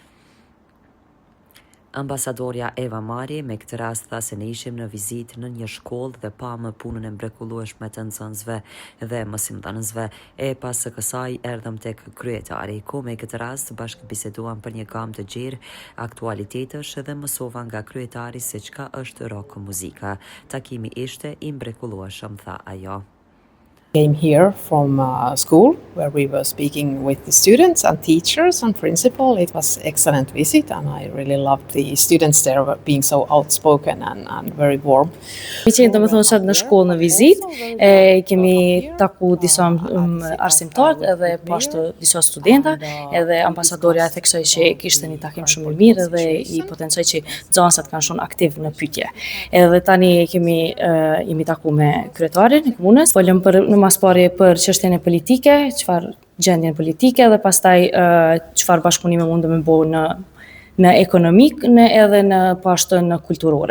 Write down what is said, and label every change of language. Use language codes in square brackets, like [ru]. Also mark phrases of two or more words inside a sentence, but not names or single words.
[sq] Ambasadorja Eva Mari me këtë rast tha se ne ishim në vizitë në një shkollë dhe pamë punën e mrekullueshme të nxënësve dhe mësimdhënësve, e pas së kësaj erdhëm tek kryetari, ku me këtë rast bashkë biseduam për një gamë të gjerë aktualitetesh dhe mësova nga kryetari se çka është rock muzika. Takimi ishte i mrekullueshëm, tha ajo. [en] Came here from school where we were speaking with the students and teachers and principal. It was excellent visit and I really loved the students there being so outspoken and very warm. [sq] Mi qenë domethënë sot në shkollë në vizitë, kemi taku disa arsimtarë edhe pashtu disa studenta, edhe ambasadorja e theksoi që kishte një takim shumë i mirë dhe i potencoi që nxënësat kanë shumë aktiv në pyetje. Edhe tani jemi taku me kryetarin e komunës, folëm për masparje për çështjen e politike, çfarë gjendjen politike dhe pastaj çfarë bashkëpunime mundem me bëu në ekonomik, edhe në pashtën kulturore.